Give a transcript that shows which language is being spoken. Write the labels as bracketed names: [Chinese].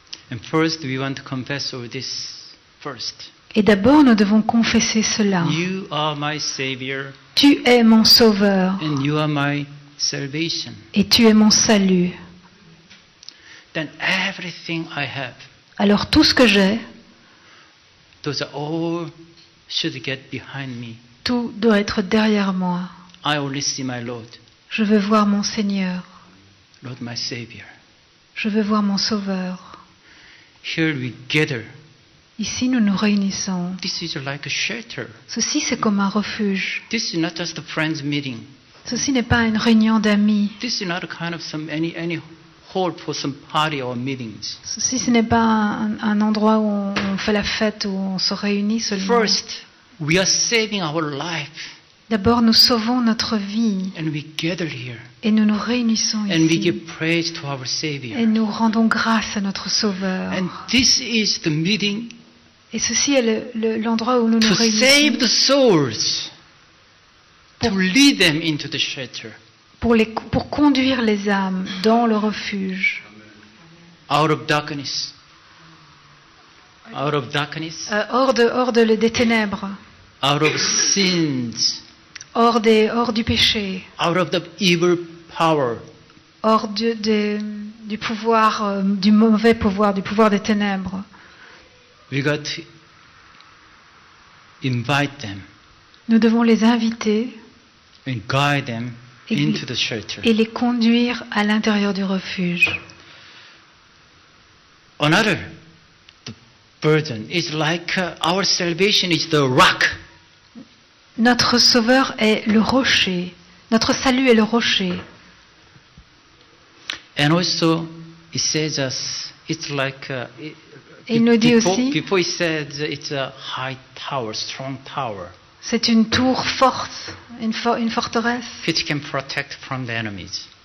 [English] And first, we want to confess all this first. [French] Et d'abord, nous devons confesser cela. [English] You are my Savior, [French] Tu es mon Sauveur [English] and you are my salvation. [French] et tu es mon salut. [English] Then everything I have, [French] Alors tout ce que j'ai, [English] those are all should get behind me. [French] tout doit être derrière moi. [English] I only see my Lord, [French] Je veux voir mon Seigneur. [English] Lord my Savior. [French] Je veux voir mon Sauveur. [English] Here we gather. [French] Ici, nous nous réunissons. [English] This is like a shelter. [French] Ceci, c'est comme un refuge. [English] This is not just a friends meeting. [French] Ceci n'est pas une réunion d'amis. [English] This is not a kind of any hall for some party or meetings. [French] Ceci, ce n'est pas un endroit où on fait la fête, où on se réunit seulement. [English] First, we are saving our life, [French] D'abord, nous sauvons notre vie [English] and we gather here, [French] et nous nous réunissons [English] and we [French] ici. [English] give praise to our [French] Et [English] Savior. [French] nous rendons grâce à notre Sauveur. [English] And this is the meeting [French] Et ceci est l'endroit où nous nous [English] to save [French] réunissons [English] the souls, to lead them into the shelter, [French] pour conduire les âmes dans le refuge. [English] out of darkness, out of darkness, [French] Hors des ténèbres, [English] out of sins, [French] hors du péché, [English] out of the evil power. [French] hors du pouvoir, du mauvais pouvoir, du pouvoir des ténèbres. [English] We got to invite them [French] Nous devons les inviter [English] and guide them [French] Et [English] into the shelter. [French] et les conduire à l'intérieur du refuge. [English] Another the burden is like our salvation is the rock. [French] Notre Sauveur est le rocher. Notre salut est le rocher. [English] And also it says us it's like [French] Et il nous dit [English] before, [French] aussi, [English] before it says it's a high tower, strong tower, [French] c'est une tour forte, une forteresse [English] which can protect from the enemies.